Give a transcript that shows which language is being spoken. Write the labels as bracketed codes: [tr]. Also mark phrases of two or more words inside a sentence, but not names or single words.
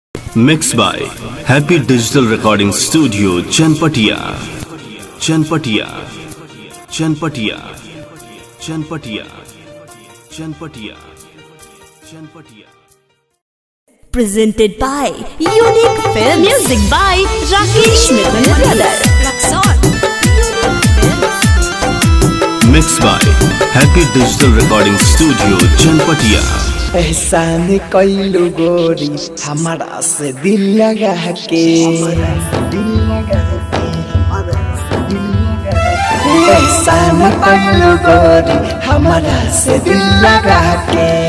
[en] Mixed by Happy Digital Recording Studio, Chanpatia. Chanpatia. Chanpatia. Chanpatia. Chanpatia. Chanpatia. Presented by Unique Film. Music by Rakesh Mittal Brother. Mixed by Happy Digital Recording Studio, Chanpatia. [bho] एहसान कइलू गोरी हमारा से दिल लगा के एहसान कइलू गोरी हमारा से दिल लगा के